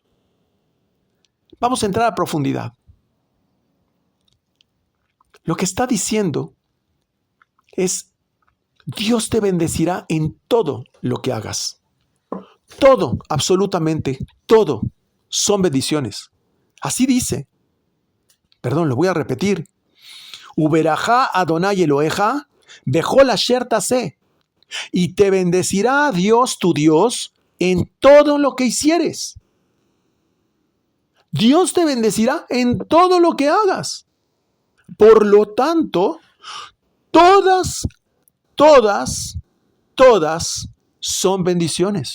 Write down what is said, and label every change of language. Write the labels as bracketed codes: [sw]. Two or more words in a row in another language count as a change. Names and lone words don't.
[es] Vamos a entrar a profundidad. Lo que está diciendo es: Dios te bendecirá en todo lo que hagas. Todo, absolutamente todo, son bendiciones. Así dice. Perdón, lo voy a repetir. [he] וברכך אדוני אלהיך בכל אשר תעשה. [es] Y te bendecirá Dios, tu Dios, en todo lo que hicieres. Dios te bendecirá en todo lo que hagas. Por lo tanto, todas todas son bendiciones.